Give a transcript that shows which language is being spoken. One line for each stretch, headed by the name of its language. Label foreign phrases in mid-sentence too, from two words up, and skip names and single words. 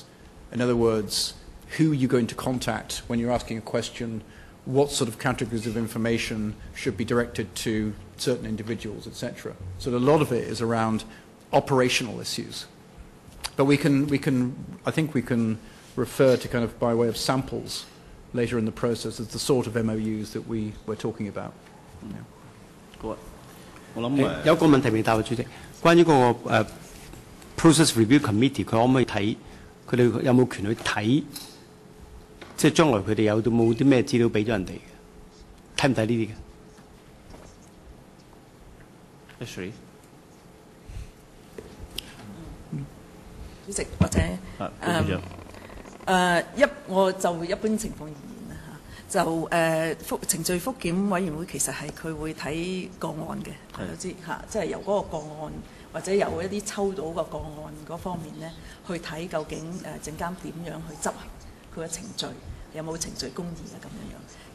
English: In other words, who are you going to contact when you're asking a question, what sort of categories of information should be directed to certain individuals, etc. So a lot of it is around operational issues. But I think we can refer to kind of by way of samples later in the process as the sort of MOUs that we were talking about. Yeah.
Cantonese: 有個問題未答啊，主席。關於嗰個
English: process review committee，
Cantonese: 佢可唔可以睇？佢哋有冇權去睇？即係將來佢哋有冇啲咩資料俾咗人哋嘅？睇唔睇呢啲嘅 ？Ashley，主席或者我就一般情況而言啦嚇，就程序覆檢委員會其實係佢會睇個案嘅，大家知嚇，即係由嗰個個案或者由一啲抽到個個案嗰方面咧，去睇究竟證監點樣去執行佢嘅程序，有冇程序公義啊咁樣樣。